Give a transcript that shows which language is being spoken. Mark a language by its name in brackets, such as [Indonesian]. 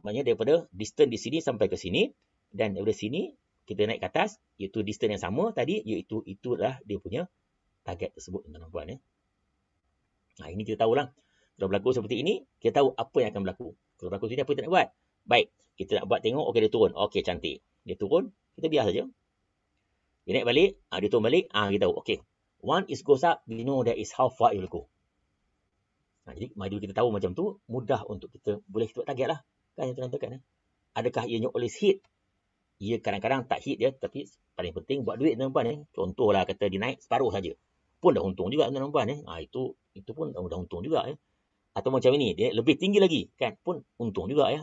[Malay] Maknanya daripada distance di sini sampai ke sini dan daripada sini kita naik ke atas, iaitu distance yang sama tadi, iaitu itulah dia punya target tersebut, tuan-tuan ya. Ini kita tahulah. Kalau berlaku seperti ini, kita tahu apa yang akan berlaku. Kalau berlaku seperti ini, apa kita nak buat? Baik, kita nak buat tengok, okey dia turun. Okey, cantik. Dia turun, kita biar saja. Dia naik balik, dia turun balik, kita tahu. [English] Okey, one is goes up, we know that is how far it will go. [Malay] Jadi, mari kita tahu macam tu, mudah untuk kita, boleh kita buat target lah. Kan yang tuan-tuan kan? Adakah ianya [English] always hit? [Malay] Ia kadang-kadang tak hit dia, tapi paling penting buat duit tuan-tuan ya. Contohlah kata dia naik separuh saja, pun dah untung juga tuan-tuan ya. Itu pun dah untung juga ya. Atau macam ini, dia lebih tinggi lagi kan, pun untung juga ya.